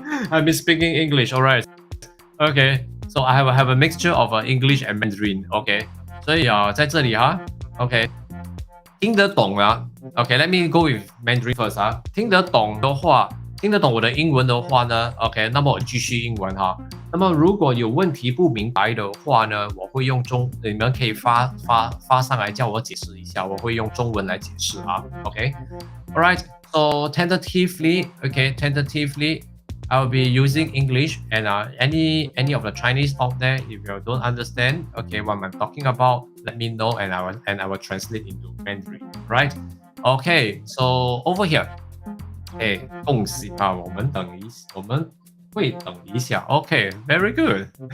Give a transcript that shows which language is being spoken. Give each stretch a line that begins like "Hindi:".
English: I've been speaking English, alright. Okay, so I have a mixture of English and Mandarin.
Chinese: Okay, 所以在这里OK， 听得懂啊。
English: OK, let me go with Mandarin first
Chinese: 听得懂的话，听得懂我的英文的话呢 ，OK， 那么我继续英文那么如果有问题不明白的话呢，我会用你们可以发上来叫我解释一下，我会用中文来解释OK, alright.
English: So tentatively, okay, I will be using English, and any of the Chinese out there, if you don't understand, okay, what I'm talking about, let me know, and I will translate into Mandarin, right? Okay, so over here,
Chinese: 恭喜我们会等一下
English: Okay, very good.